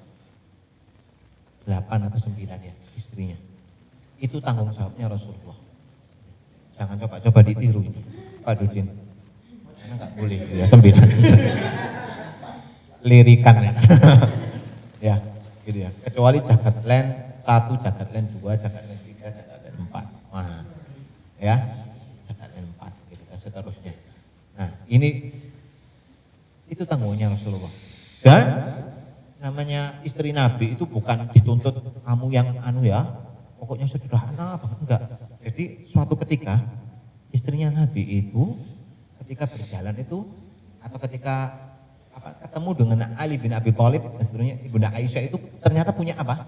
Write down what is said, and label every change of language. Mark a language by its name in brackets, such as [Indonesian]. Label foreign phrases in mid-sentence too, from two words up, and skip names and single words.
[Indonesian] 8 atau 9 ya istrinya. Itu tanggung jawabnya Rasulullah. Jangan coba ditiru ini, Pak Dudin. Karena nggak boleh ya 9. Lirikan ya. Ya, gitu ya. Kecuali jagat len 1, jagat len 2, jagat len 3, jagat len 4. Wah. Ya. Jagat len 4 gitu dan seterusnya. Nah, itu tanggungnya Rasulullah. Dan namanya istri Nabi itu bukan dituntut kamu yang pokoknya sederhana apa enggak. Jadi suatu ketika istrinya Nabi itu ketika berjalan itu atau ketika ketemu dengan Ali bin Abi Thalib dan seterusnya, Ibunda Aisyah itu ternyata punya apa?